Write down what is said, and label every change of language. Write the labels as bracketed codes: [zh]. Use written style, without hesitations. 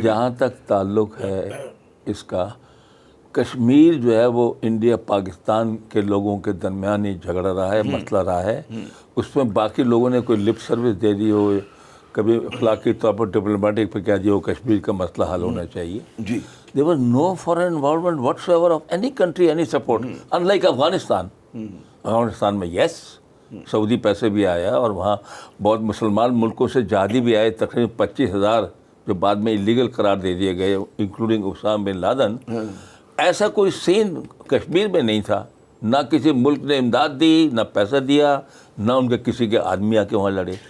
[ur] جہاں تک تعلق ہے اس کا، کشمیر جو ہے وہ انڈیا پاکستان کے لوگوں کے درمیان ہی جھگڑا رہا ہے، مسئلہ رہا ہے. اس میں باقی لوگوں نے کوئی لپ سروس دے دی ہو، کبھی اخلاقی طور پر ڈپلومیٹک پہ کہہ دیا ہو کشمیر کا مسئلہ حل ہونا چاہیے. جی [en] there was no foreign involvement whatsoever of any country, any support, unlike Afghanistan. [ur] Afghanistan میں یس سعودی پیسے بھی آیا، اور وہاں بہت مسلمان ملکوں سے جہادی بھی آئے، تقریباً 25,000 جو بعد میں ایلیگل قرار دے دیے گئے، انکلوڈنگ اسامہ بن لادن. ایسا کوئی سین کشمیر میں نہیں تھا، نہ کسی ملک نے امداد دی، نہ پیسہ دیا، نہ ان کے کسی کے آدمی آ کے وہاں لڑے.